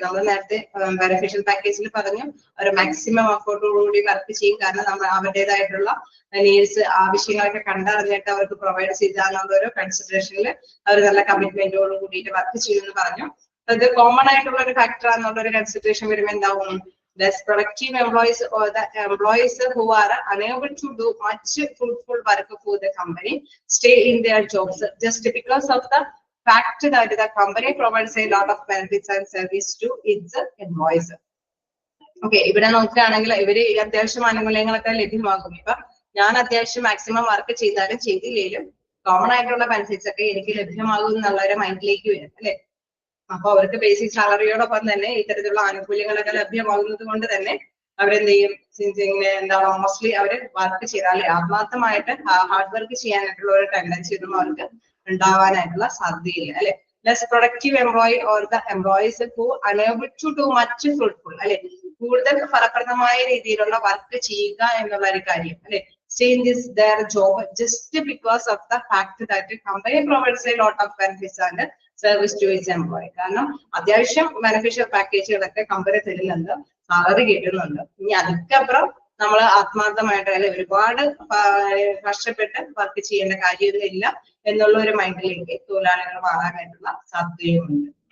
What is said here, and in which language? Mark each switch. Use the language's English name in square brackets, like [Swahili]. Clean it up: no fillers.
[Malayalam] നമ്മൾ നേരത്തെ ബെനിഫിഷ്യൽ പാക്കേജിൽ പറഞ്ഞു ഒരു മാക്സിമം എഫോർട്ടോടുകൂടി വർക്ക് ചെയ്യും. കാരണം നമ്മൾ അവരുടേതായിട്ടുള്ള നീഡ്സ് ആവശ്യങ്ങളൊക്കെ കണ്ടറിഞ്ഞിട്ട് അവർക്ക് പ്രൊവൈഡ് ചെയ്താന്നുള്ള ഒരു കൺസിഡറേഷനിൽ അവർ നല്ല കമ്മിറ്റ്മെന്റോട് കൂടിയിട്ട് വർക്ക് ചെയ്യുമെന്ന് പറഞ്ഞു. അത് കോമൺ ആയിട്ടുള്ള ഒരു ഫാക്ടർ എന്നുള്ള ഒരു കൺസിഡറേഷൻ വരുമ്പോൾ എന്താവും? [English] Less productive employees or the employees who are unable to do much fruitful work for the company stay in their jobs just because of the fact that the company provides a lot of benefits and service to its employees. [Malayalam] Okay, ഇവിടെ നോക്കുകയാണെങ്കിൽ ഇവര് അത്യാവശ്യം ആനുകൂല്യങ്ങളൊക്കെ ലഭ്യമാകും. ഇപ്പൊ ഞാൻ അത്യാവശ്യം maximum work ചെയ്താലും ചെയ്തില്ലേലും common ആയിട്ടുള്ള ബെനിഫിറ്റ്സ് ഒക്കെ എനിക്ക് ലഭ്യമാകും എന്നുള്ള ഒരു മൈൻഡിലേക്ക് വരും അല്ലെ. അപ്പൊ അവർക്ക് ബേസിക് സാലറിയോടൊപ്പം തന്നെ ഇത്തരത്തിലുള്ള ആനുകൂല്യങ്ങളൊക്കെ ലഭ്യമാകുന്നത് കൊണ്ട് തന്നെ അവരെന്ത് ചെയ്യും? ഇങ്ങനെ എന്താണ് മോസ്റ്റ്ലി അവര് വർക്ക് ചെയ്താൽ ആത്മാർത്ഥമായിട്ട് ഹാർഡ് വർക്ക് ചെയ്യാനായിട്ടുള്ള ഒരു ടെൻഡൻസി ഒന്നും അവർക്ക് ഉണ്ടാവാനായിട്ടുള്ള സാധ്യതയില്ല അല്ലെ. [English] Less productive employee or the employees who unable to do much fruitful അല്ലെ. [Malayalam] കൂടുതൽ ഫലപ്രദമായ രീതിയിലുള്ള വർക്ക് ചെയ്യുക എന്നുള്ള ഒരു കാര്യം അല്ലെ. [English] Stay in this their job just because of the fact that the company provides a lot of benefits and service to its employee. [Malayalam] കാരണം അത്യാവശ്യം ബെനിഫിഷ്യൽ പാക്കേജുകളൊക്കെ കമ്പനി തരുന്നുണ്ട്, സാലറി കിട്ടുന്നുണ്ട്. ഇനി അതിനപ്പുറം നമ്മൾ ആത്മാർത്ഥമായിട്ട് അല്ലെ ഒരുപാട് കഷ്ടപ്പെട്ട് വർക്ക് ചെയ്യേണ്ട കാര്യമൊന്നുമില്ല എന്നുള്ള ഒരു മൈൻഡിലേക്ക് തൊഴിലാളികൾ മാറാനായിട്ടുള്ള സാധ്യതയുമുണ്ട്.